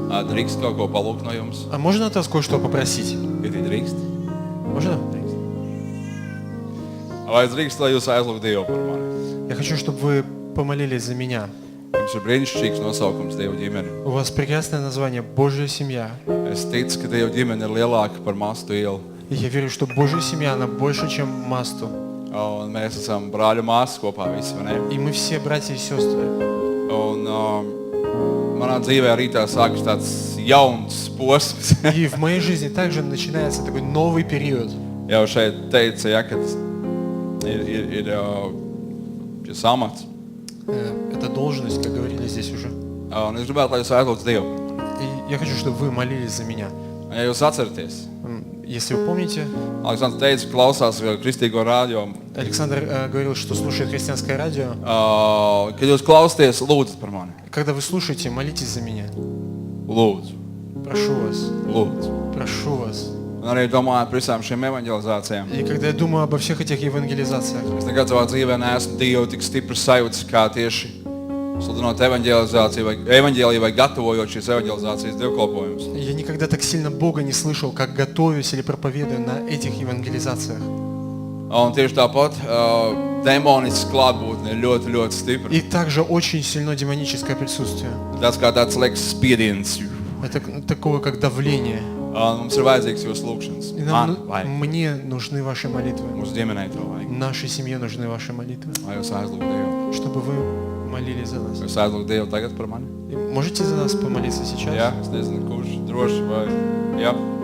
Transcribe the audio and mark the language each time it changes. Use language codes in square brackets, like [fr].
[lv] drīkst kaut ko palūgt no jums? [ru] А можно от вас кое-что попросить? [lv] Ja tie drīkst? [ru] Можно? [lv] Vai es drīkst, lai jūs aizlūgtu Dievu par mani? [ru] Я хочу, чтобы вы помолились за меня. [lv] Jums ir brīnišķīgs nosaukums Dievu ģimeni. [ru] У вас прекрасное название «Божья семья». [lv] Es ticu, ka Dievu ģimene ir lielāka par mastu ielu. [ru] И я верю, что Божья семья, она больше, чем Масту. [lv] Un mēs esam brāļu māsas kopā visi, vai ne? [ru] И мы все братья и сестры. [lv] Un manā dzīvē arī tā sākas tāds jauns posms. [ru] И в моей жизни также начинается такой новый период. [lv] Jau šeit teica, ja, kad ir šis amats. [ru] Это должность, как говорили здесь уже. [lv] Un es gribētu, lai jūs aizlūdzu Dievu. [ru] И я хочу, чтобы вы молились за меня. [lv] Ja jūs atceraties, [ru] Если вы помните, [lv] Aleksandrs teica, klausās kristīgo rādio. [ru] Александр говорил, что слушает христианское радио. [lv] Kad jūs klausties, lūdzat par mani. [ru] Когда вы слушаете, молитесь за меня. [lv] Lūdzu, [ru] Прошу вас. [lv] lūdzu. [ru] Прошу вас. [lv] Un arī domājot par visām šīm evanģelizācijām. [ru] И когда я думаю обо всех этих евангелизациях, [lv] Es nekad savā dzīvē neesmu Dievu tik stipri sajūtas, kā tieši sludinot evanģēliju vai gatavojot šīs evanģelizācijas dievkalpojumus. [ru] я никогда так сильно Бога не слышал, как готовюсь или проповедую на этих евангелизациях. [lv] Un tieši tāpat demonisks klātbūtne ir ļoti, ļoti stipra. [ru] И также очень сильно демоническое присутствие. [lv] Tas kā tāds liekas spiediens. [ru] Это такое, как давление. [lv] Mums ir vajadzīgs jūsu lūgšanas. [ru] И мне нужны ваши молитвы. [lv] Mūsu ģimenei to vajag. [ru] Нашей семье нужны ваши молитвы. [lv] Lai jūs aizlūgtu Dievu. [ru] Чтобы вы молились за нас. [lv] Jūs aizlūgtu Dievu tagad par mani? [ru] И можете за нас помолиться сейчас? [lv] Jā, es nezinu, kurš droši vai... Jā.